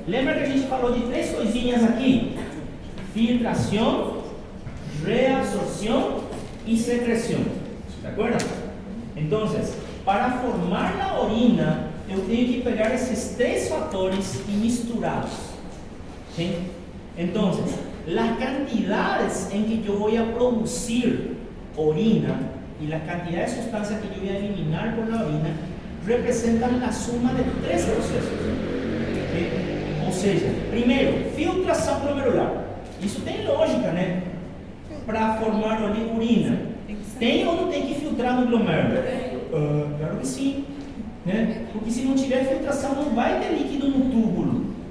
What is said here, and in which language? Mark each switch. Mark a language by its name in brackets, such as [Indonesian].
[Portuguese] Lembra que a gente falou de três coisinhas aqui? Filtração, reabsorção e secreção. [Spanish] ¿De acuerdo? Entonces, [Portuguese] para formar a orina, eu tenho que pegar esses três fatores e misturá-los. [Spanish] ¿Sí? Entonces, las cantidades en que yo voy a producir orina y las cantidades de sustancias que yo voy a eliminar por la orina representan la suma de tres procesos. ¿Sí? O sea, primero, [Portuguese] filtração glomerular. Isso tem lógica, né? Para formar urina. Tem ou não tem que filtrar no glomérulo? Claro que sim. Né? Porque se não tiver filtração, não vai ter líquido no túbulo.